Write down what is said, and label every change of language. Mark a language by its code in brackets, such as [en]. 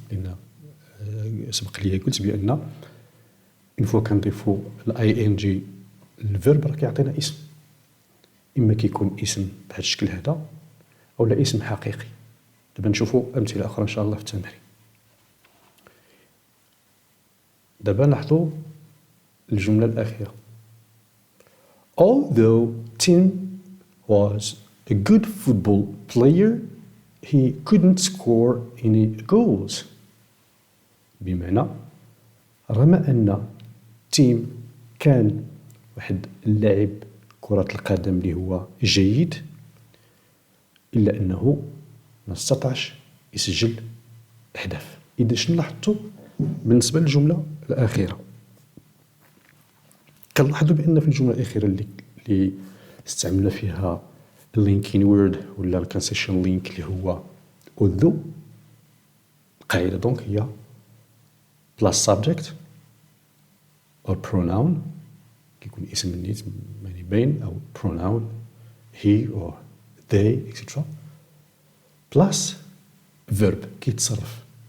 [ar] لأن سبق لي قلت بأن إن فوا كنضيفو الاي ان جي للفيرب راه كيعطينا اسم، إما كيكون اسم بهذا الشكل هذا أو لا اسم حقيقي. دابا نشوفو أمثلة أخرى إن شاء الله في التمرين. دابا لاحظوا الجملة الأخيرة [en] Although Tim was a good football player, he couldn't score any goals. [ar] بمعنى رغم أن تيم كان واحد اللاعب كرة القدم اللي هو جيد إلا أنه ما استطاعش يسجل أهداف. إذا شنو لاحظتوا بالنسبة للجملة الأخيرة؟ كنلاحظوا بأن في الجملة الأخيرة اللي استعملنا فيها اللينكين وورد ولا الكونسيشن لينك اللي هو although القاعدة دونك هي [en] plus subject or pronoun [ar] كيكون اسم النيت يعني بين أو [en] pronoun he or they etc plus verb [ar] كيتصرف.